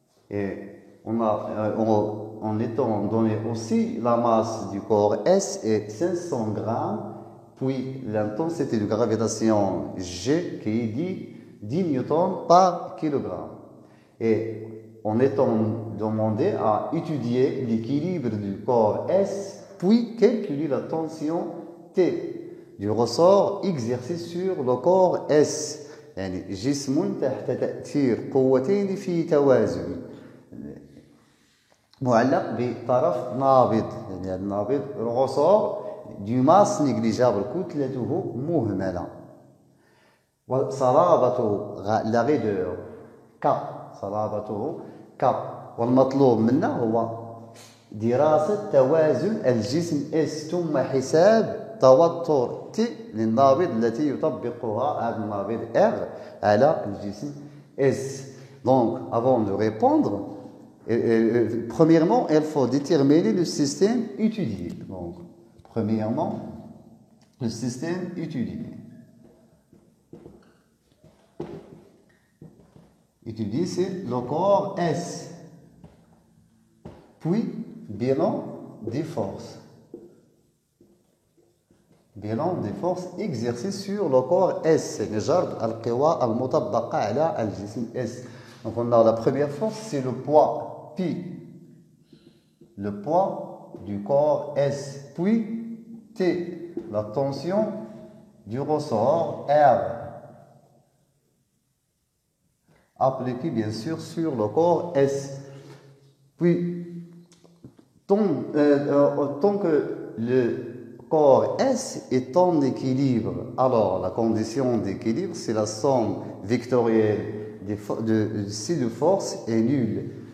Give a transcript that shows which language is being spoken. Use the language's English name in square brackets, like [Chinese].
[French] Et en étant donné aussi la masse du corps S est 500 grammes, puis l'intensité de gravitation G qui est 10 newtons par kilogramme. Et en étant demandé à étudier l'équilibre du corps S, puis calculer la tension T du ressort exercé sur le corps S. [Arabic] يعني جسم تحت تأثير قوتين في توازن معلق بطرف نابض، يعني النابض الرسور [French] du masse négligeable [Arabic] كتلته مهملة وصلابته [French] la raideur [Arabic] K صلابته K. والمطلوب منا هو دراسة توازن الجسم S ثم حساب توتر T للنابض التي يطبقها هذا النابض R على الجسم S. [French] Donc, avant de répondre, premièrement, il faut déterminer le système étudié. Donc, premièrement, le système étudié. Étudié, c'est le corps S. Puis, bilan des forces. Bilan des forces exercées sur le corps S. [Arabic] نجرب القوى المطبقة على الجسم S. [French] Donc, on a la première force, c'est le poids P. Le poids du corps S. Puis T, la tension du ressort R. Appliquée bien sûr sur le corps S. Puis, tant que le corps S est en équilibre, alors la condition d'équilibre, c'est la somme vectorielle de ces deux forces est nulle.